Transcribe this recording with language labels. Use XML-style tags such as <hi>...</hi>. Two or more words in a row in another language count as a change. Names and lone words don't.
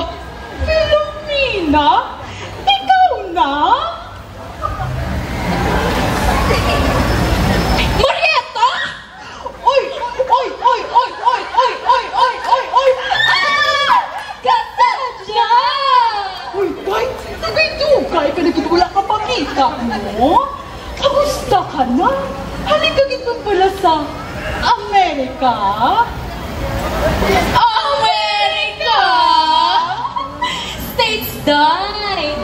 <tl>Filomena? Ikaw na? Marietta! Oy! Oy! Oy! Oy! Oy! Oy! Oy! Oy! Oy! Oy!</tl> <hil>Ah! Kasadya! Uy! Ay! Sige, dugay ka na wala ka pang Tita mo?</hil> <tl>Kamusta ka na? Halika dito pala sa Amerika?</tl> <en>Amerika! States, darling.</en>